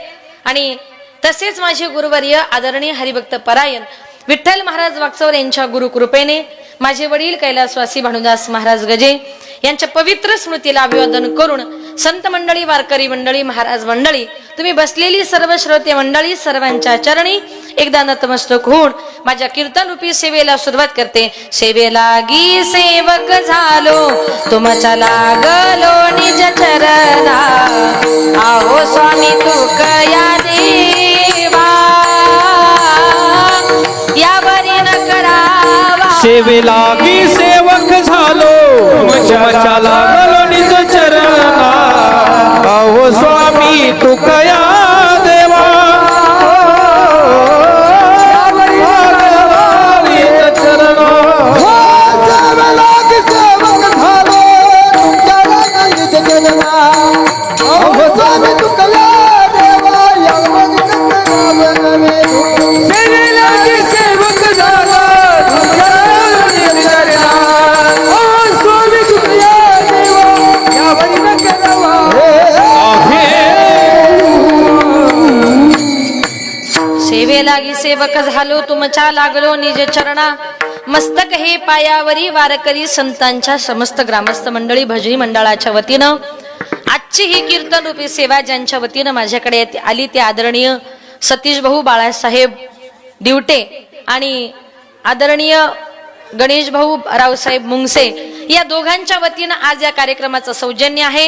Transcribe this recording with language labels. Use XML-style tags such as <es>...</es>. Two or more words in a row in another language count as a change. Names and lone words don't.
<mr>आणि तसेच माझे गुरुवर्य आदरणीय हरिभक्त परायण विठ्ठल महाराज वागचौर यांच्या गुरुकृपेने माझे वडील कैलासवासी भानुदास महाराज गजे यांच्या पवित्र स्मृतीला अभिवादन करून संत मंडळी, वारकरी मंडळी, महाराज मंडळी, तुम्ही बसलेली सर्व श्रोते मंडळी सर्वांच्या चरणी एकदा नतमस्तक होऊन माझ्या कीर्तन रूपी सेवेला सुरुवात करते। सेवेलागी सेवक झालो तुमच्या लागलो निज चरणा, आहो स्वामी तुकया देवा यावरी न करावा। सेवेलागी सेवक झालो तुमच्या लागलो निज चरणा, आहो स्वामी तुकया देवा निज चरणा। सेवेलागी सेवक झालो तुमच्या लागलो निज चरणा, आहो स्वामी तुकया देवा यावरी न करावा। सेवेलागी सेवक झालो तुमच्या लागलो निज चरणा, आहो स्वामी तुकया देवा यावरी न करावा। सेवेलागी सेवक झालो तुमच्या लागलो निज चरणा, मस्तक हे पायावरी वारकरी संतांच्या समस्त ग्रामस्थ मंडळी भजनी मंडळाच्या वतीनं आजची ही कीर्तन रूपी सेवा ज्यांच्या वतीनं माझ्याकडे आली ते आदरणीय सतीश भाऊ बाळासाहेब दिवटे आणि आदरणीय गणेश भाऊ रावसाहेब मुंगसे या दोघांच्या वतीनं आज या कार्यक्रमाचं सौजन्य आहे।</mr>